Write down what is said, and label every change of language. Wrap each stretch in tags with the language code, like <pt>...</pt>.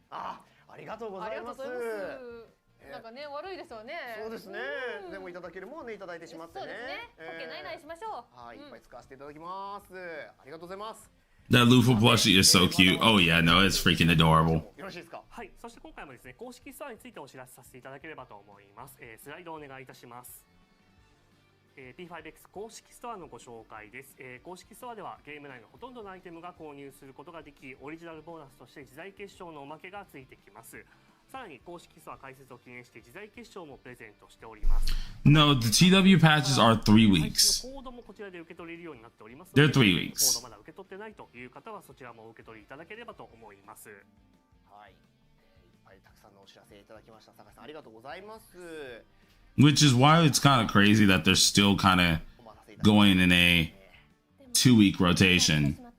<ja>ありがとうございます。なんかね、悪いですよね。そうですね。でもいただけるもんね、いただいてしまってね。そうですね。かけないないしましょう。はい、いっぱい使わせていただきます。ありがとうございます。</ja> <en>That Luffy plushie is so cute. Oh yeah, no, it's freaking adorable.</en> <ja>よろしいですか？はい、そして今回もですね、公式ストアについてお知らせさせていただければと思います。スライドをお願いいたします。P5X 公式ストアのご紹介です。公式ストアではゲーム内のほとんどのアイテムが購入することができ、オリジナルボーナスとして自在結晶のおまけがついてきます。さらに公式ストア開設を記念して自在結晶もプレゼントしております。</ja> <en>No, the TW patches are 3 weeks.</en> <ja>コードもこちらで受け取れるようになっておりますの</ja> <en>They're</en> <ja>で、</ja> <en>3 weeks.</en> <ja>コードまだ受け取ってないという方はそちらもお受け取りいただければと思います。はい、いっぱいたくさんのお知らせいただきました。酒井さんありがとうございます。</ja> <en>Which is why it's kind of crazy that they're still kind of going in a 2-week rotation.</en>